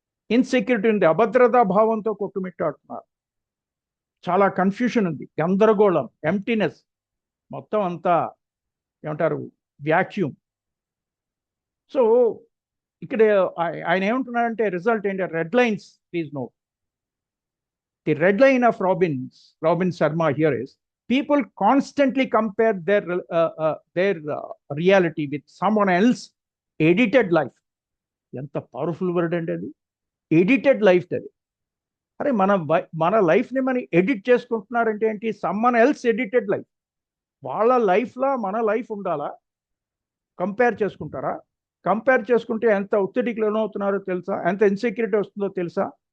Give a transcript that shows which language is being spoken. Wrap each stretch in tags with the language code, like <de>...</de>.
<te>Insecurity ఉంది, అభద్రతా భావంతో కొట్టుమిట్టాడుతున్నారు. చాలా కన్ఫ్యూషన్ ఉంది, గందరగోళం, ఎంప్టీనెస్, మొత్తం అంతా ఏమంటారు, వ్యాక్యూమ్. సో ఇక్కడ ఆయన ఏమంటున్నారంటే రిజల్ట్ ఏంటి?</te> <en>Red lines please note. The red line of Robin Sharma here is people constantly compare their reality with someone else edited life.</en> <te>ఎంత పవర్ఫుల్ వర్డ్ అంటే అది, ఎడిటెడ్ లైఫ్. అది అరే మన లైఫ్ని మనం ఎడిట్ చేసుకుంటున్నారంటే ఏంటి?</te> <en>Someone else edited life.</en> <te>వాళ్ళ లైఫ్లో మన లైఫ్ ఉండాలా? కంపేర్ చేసుకుంటారా? కంపేర్ చేసుకుంటే ఎంత ఒత్తిడికి లోనవుతున్నారో తెలుసా? ఎంత ఇన్సెక్యూరిటీ వస్తుందో తెలుసా?</te>